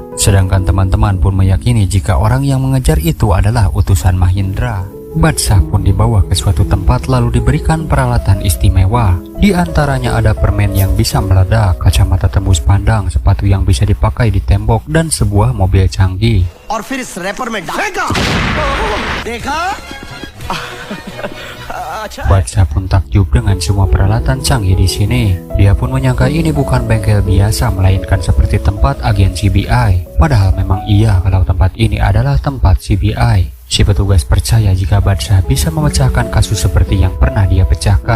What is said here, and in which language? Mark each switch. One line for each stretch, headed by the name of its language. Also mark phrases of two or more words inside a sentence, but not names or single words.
Indonesian: Sedangkan teman-teman pun meyakini jika orang yang mengejar itu adalah utusan Mahindra. Badsyah pun dibawa ke suatu tempat lalu diberikan peralatan istimewa. Di antaranya ada permen yang bisa meledak, kacamata tembus pandang, sepatu yang bisa dipakai di tembok, dan sebuah mobil canggih.
Hindi: और फिर इस रैपर में डालेगा देखा
Indonesian: Badsyah pun takjub dengan semua peralatan canggih di sini. Dia pun menyangka ini bukan bengkel biasa, melainkan seperti tempat agen CBI. Padahal memang iya kalau tempat ini adalah tempat CBI. Si petugas percaya jika Badsyah bisa memecahkan kasus seperti yang pernah dia pecahkan.